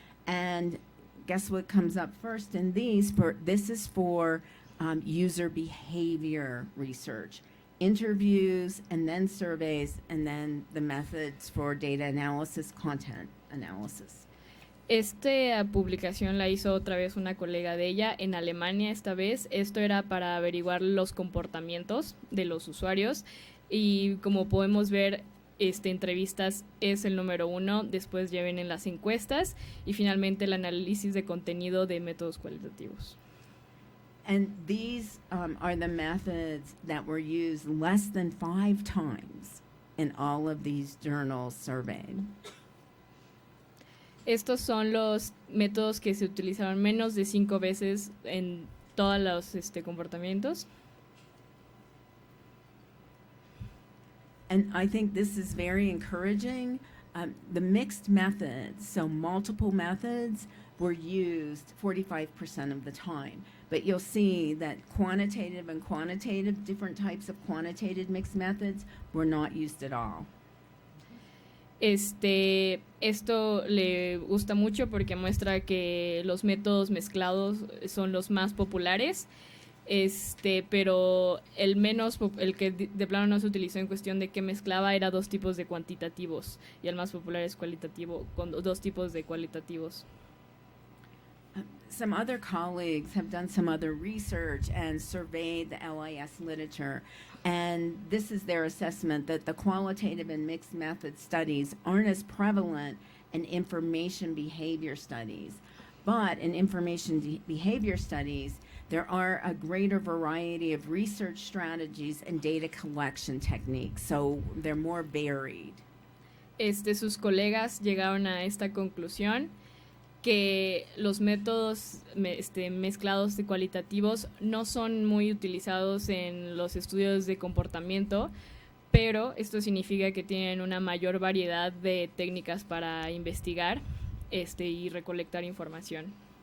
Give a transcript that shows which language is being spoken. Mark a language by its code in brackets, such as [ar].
[en] And guess what comes up first in these? This is for user behavior research, interviews, and then surveys, and then the methods for data analysis, content analysis. [es] Esta publicación la hizo otra vez una colega de ella en Alemania esta vez. Esto era para averiguar los comportamientos de los usuarios, y como podemos ver, entrevistas es el número 1, después ya vienen las encuestas y finalmente el análisis de contenido de métodos cualitativos. [en] And these are the methods that were used less than 5 times in all of these journals surveyed. [es] Estos son los métodos que se utilizaron menos de 5 veces en todos los comportamientos. [en] And I think this is very encouraging. The mixed methods, so multiple methods, were used 45% of the time. But you'll see that quantitative and quantitative, different types of quantitative mixed methods, were not used at all. [es] Esto le gusta mucho porque muestra que los métodos mezclados son los más populares, pero el que de plano no se utilizó en cuestión de qué mezclaba era 2 tipos de cuantitativos, y el más popular es cualitativo, con 2 tipos de cualitativos. [en] Some other colleagues have done some other research and surveyed the LIS literature, and this is their assessment that the qualitative and mixed method studies aren't as prevalent in information behavior studies. But in information behavior studies, there are a greater variety of research strategies and data collection techniques, so they're more varied. [es] Sus colegas llegaron a esta conclusión, que los métodos mezclados de cualitativos no son muy utilizados en los estudios de comportamiento, pero esto significa que tienen una mayor variedad de técnicas para investigar y recolectar información.